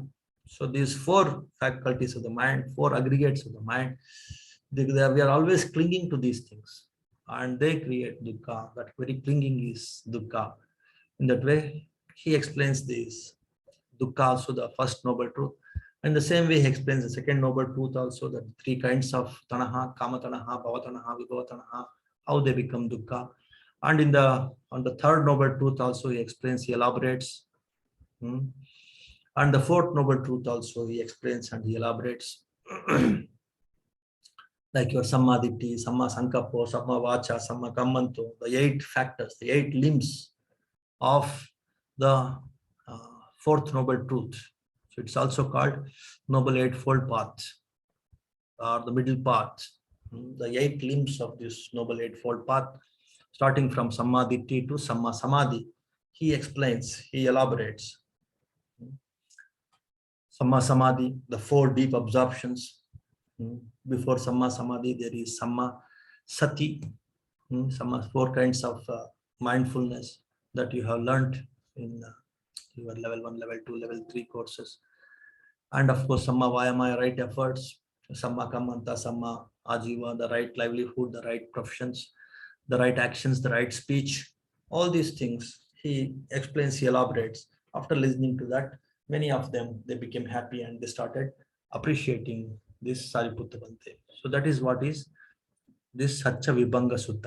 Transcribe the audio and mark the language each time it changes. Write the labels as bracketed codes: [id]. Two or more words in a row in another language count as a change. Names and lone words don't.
[en] So these 4 faculties of the mind, 4 aggregates of the mind, we are always clinging to these things, and they create dukkha. That very clinging is dukkha. In that way, he explains this dukkha also, the first noble truth. In the same way, he explains the second noble truth also, that 3 kinds of tanaha, [pi] kama tanaha, bhava tanaha, vibhava tanaha, [en] how they become dukkha. And on the third noble truth also, he explains, he elaborates. And the fourth noble truth also, he explains and he elaborates. Like your [pi] samma ditti, samma sankappo, samma vacha, samma kammanto, [en] the 8 factors, the 8 limbs of the fourth noble truth. So it's also called Noble Eightfold Path, or the middle path. The 8 limbs of this Noble Eightfold Path, starting from [pi] samma ditti [en] to [pi] samma samadhi. [en] He explains, he elaborates. [pi] Samma samadhi, [en] the 4 deep absorptions. Before [pi] samma samadhi, [en] there is [pi] samma sati, [en] samma 4 kinds of mindfulness that you have learned in your level 1, level 2, level 3 courses. And of course, [pi] samma vayama, [en] right efforts, [pi] samma kammanta, samma ajiva, [en] the right livelihood, the right professions, the right actions, the right speech, all these things he explains, he elaborates. After listening to that, many of them, they became happy and they started appreciating this Sariputta Bhante. So that is what is this Satya Vibhanga Sutta.